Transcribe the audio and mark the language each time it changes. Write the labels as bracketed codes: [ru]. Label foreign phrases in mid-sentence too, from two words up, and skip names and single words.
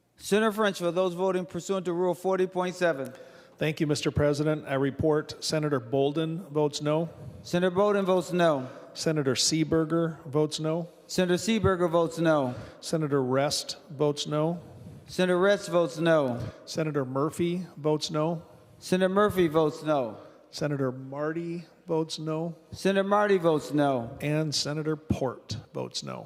[en] Senator French, for those voting pursuant to Rule 40.7. Thank you, Mr. President. I report Senator Bolden votes no. Senator Bolden votes no. Senator Seeberger votes no. Senator Seeberger votes no. Senator Rest votes no. Senator Rest votes no. Senator Murphy votes no. Senator Murphy votes no. Senator Marty votes no. Senator Marty votes no. And Senator Port votes no.